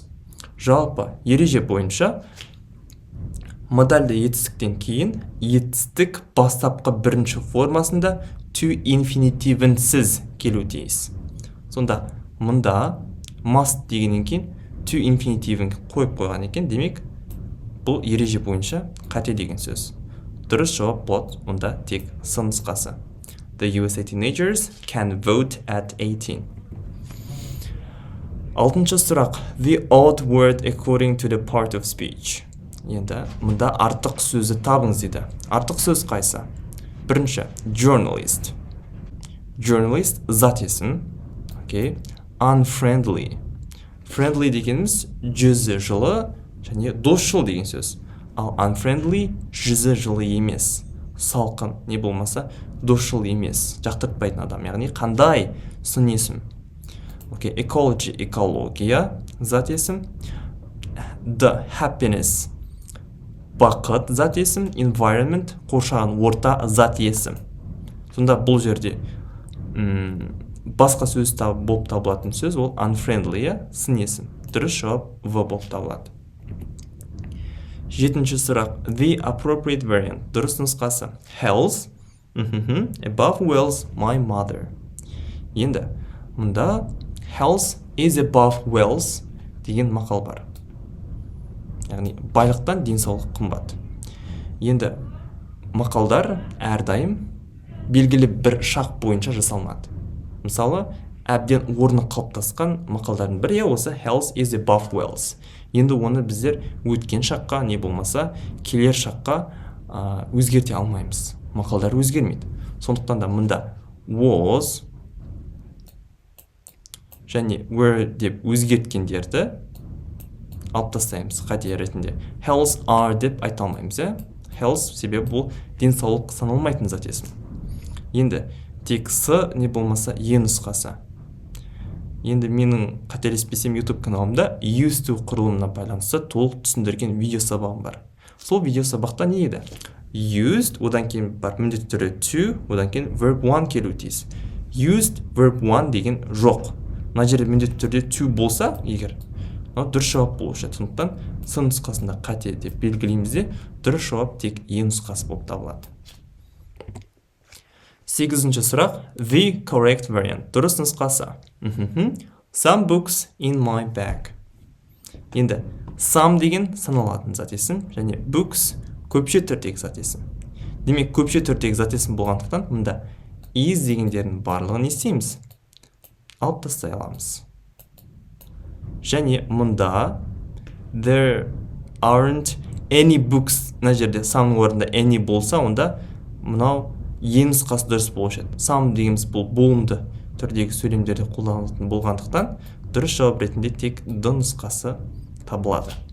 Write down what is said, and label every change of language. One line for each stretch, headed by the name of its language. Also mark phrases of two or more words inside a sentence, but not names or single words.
Kazakh: Жалпы ереже бойынша модальды етістіктен кейін етістік бастапқы бірінші формасында to инфинитивінсіз келу тиіс. Сонда мұнда must дегеннен кейін to инфинитивін қойып қойған екен, демек бұл ереже бойынша қате деген сөз. Дұрыс жауап болады онда тек с нұсқасы.
English: The USA teenagers can vote at 18.
Kazakh: Алтыншы сұрақ.
English: The odd word according to the part of speech.
Kazakh: Енді мұнда артық сөзі табыңыз дейді. Артық сөз қайсы? Бірінші, journalist. Journalist зат есім. Okay. Unfriendly. Friendly дегеніміз жүзі жылы және досшыл деген сөз. Ал unfriendly жүзі жылы емес. Салқын не болмаса досшыл емес. Жақтыртпайтын адам. Яғни қандай сын есім. Okay. Ecology экология зат есім.
English: The happiness
Kazakh: бақыт зат есім. Environment қоршаған орта зат есім. Сонда бұл жерде басқа сөз болып табылатын сөз ол unfriendly сын есім. Дұрыс жауап в болып табылады. Жетінші сұрақ.
English: The appropriate variant.
Kazakh: Дұрыс нұсқасы.
English: Health above wells my mother.
Kazakh: Енді мұнда
English: health is above wells
Kazakh: деген мақал бар. Яғни байлықтан денсаулық қымбат. Енді мақалдар әрдайым белгілі бір шақ бойынша жасалмады. Мысалы, әбден орны қалыптасқан мақалдардың бірі осы
English: health is above wells.
Kazakh: Енді оны біздер өткен шаққа не болмаса келер шаққа өзгерте алмаймыз. Мақалдар өзгермейді. Сондықтан да мұнда was және were деп өзгерткендерді алып тастаймыз қате ретінде.
English: Health are
Kazakh: деп айта алмаймыз. Health себебі бұл денсаулық саналмайтын зат есім. Енді тек с не болмаса е нұсқасы. Енді менің қателеспесем ютуб каналымда
English: used to
Kazakh: құрылымына байланысты толық түсіндірген видео сабағым бар. Сол видео сабақта не еді? Used, одан кейін бар міндетті түрде to, одан кейін verb 1 келу тиіс.
English: Used verb 1
Kazakh: деген жоқ. Мына жерде міндетті түрде to болса, егер дұрыс жауап болушы. Сондықтан с нұсқасында қате деп белгілейміз де, дұрыс жауап тек е нұсқасы болып табылады. Сегізінші сұрақ.
English: The correct variant.
Kazakh: Дұрыс нұсқасы.
English: Some books in my bag.
Kazakh: Енді some деген саналатын зат есім және books көпше түрдегі зат есім. Демек көпше түрдегі зат есім болғандықтан мұнда is дегендердің барлығын не істейміз? Алып тастай аламыз. Және мұнда
English: there aren't any books,
Kazakh: мына жерде some орында any болса, онда мынау е нұсқасы дұрыс болушы еді. Some дегеніміз бұл болымды түрдегі сөйлемдерде қолданылатын болғандықтан дұрыс жауап ретінде тек д нұсқасы табылады.